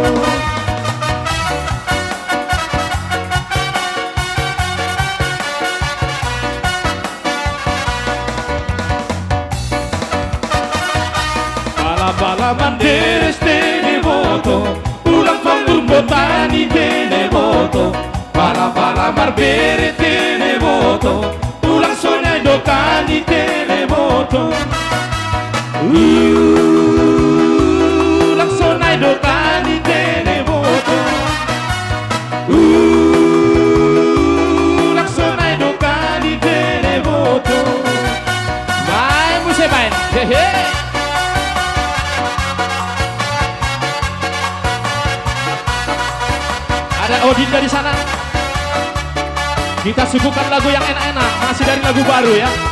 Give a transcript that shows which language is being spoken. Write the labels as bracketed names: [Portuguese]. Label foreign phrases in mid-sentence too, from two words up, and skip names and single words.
[Batak Simalungun] Bala banderes tene boto Ulang fangur botani tene boto Bala marbere tene boto Ulang sonai dokani tene boto Ulang sonai dokani tene boto Ulang sonai dokani tene boto [Indonesian] Main musik main. Hehe. Ada Odin dari sana. Kita suguhkan lagu yang enak-enak, masih dari lagu baru ya.